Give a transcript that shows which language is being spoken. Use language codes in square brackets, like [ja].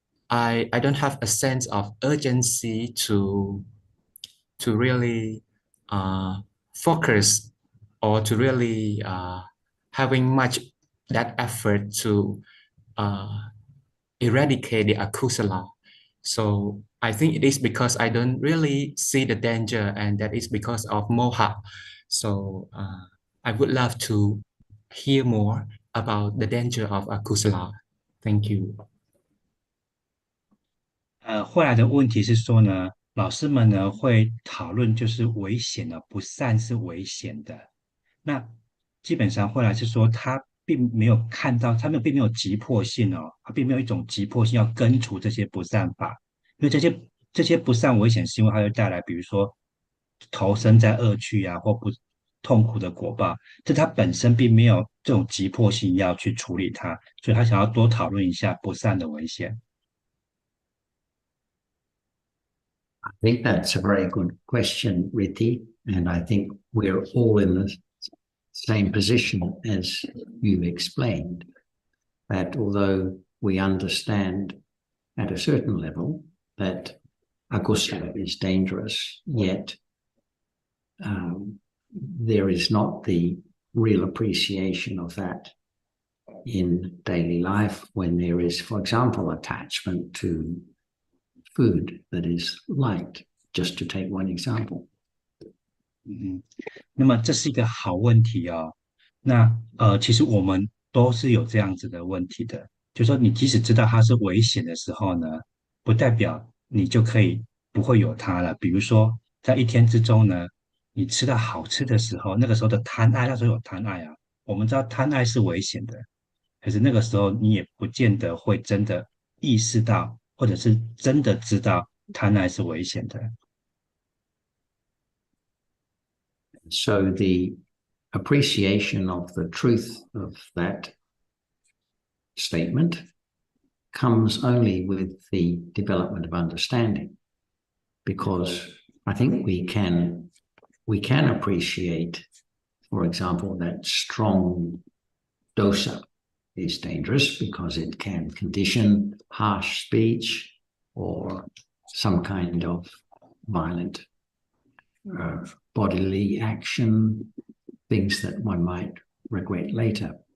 [en] I don't have a sense of urgency to really focus or to really having much that effort to uh, eradicate the akusala. So I think it is because I don't really see the danger, and that is because of moha. So I would love to hear more about the danger of akusala. Thank you. [zh] 后来的问题是说呢，老师们呢会讨论就是危险的，不善是危险的。那基本上后来是说他并没有看到，他们并没有急迫性哦，他并没有一种急迫性要根除这些不善法，因为这些不善危险是因为它会带来，比如说投身在恶趣啊或不痛苦的果报，这他本身并没有这种急迫性要去处理它，所以他想要多讨论一下不善的危险。 [en] I think that's a very good question, Riti, and I think we're all in the same position as you explained, that although we understand at a certain level that akusala is dangerous, yet there is not the real appreciation of that in daily life when there is, for example, attachment to food that is liked, just to take one example. [zh] 那么这是一个好问题哦。那其实我们都是有这样子的问题的，就说你即使知道它是危险的时候呢，不代表你就可以不会有它了。比如说在一天之中呢，你吃到好吃的时候，那个时候的贪爱，那时候有贪爱啊。我们知道贪爱是危险的，可是那个时候你也不见得会真的意识到，或者是真的知道贪爱是危险的。 [en] So the appreciation of the truth of that statement comes only with the development of understanding, because I think we can appreciate, for example, that strong dosa is dangerous because it can condition harsh speech or some kind of violent bodily action, things that one might regret later.